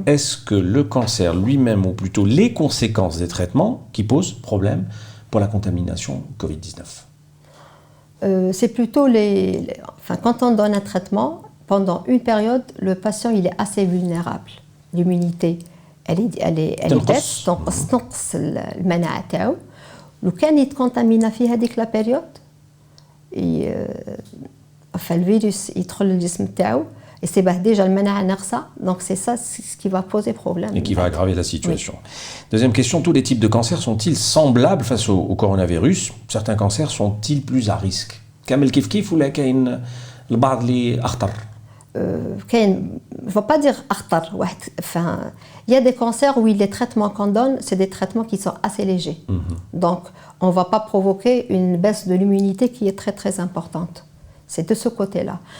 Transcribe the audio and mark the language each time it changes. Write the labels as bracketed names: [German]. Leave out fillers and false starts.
[French] Est-ce que le cancer lui-même, ou plutôt les conséquences des traitements, qui posent problème pour la contamination Covid-19 ? C'est plutôt quand on donne un traitement, pendant une période, le patient il est assez vulnérable. L'immunité elle baisse [Arabic] تنقص المناعة تاعو لو كان يتكونتامينا في هذيك لا بيريود فالفيروس يدخل للجسم تاعو يصيبه ديجا المناعة ناقصة [French] donc c'est ça ce qui va poser problème et qui va aggraver la situation. Deuxième question, tous les types de cancers sont-ils semblables face au coronavirus? Certains cancers sont-ils plus à risque? [Arabic] كامل كيف ولا كاين البعض اللي أخطر؟ كاين [French] je ne vais pas dire [Arabic] أخطر واحد [French] enfin il y a des cancers où les traitements qu'on donne c'est des traitements qui sont assez légers. Donc on ne va pas provoquer une baisse de l'immunité qui est très très importante. C'est de ce côté-là.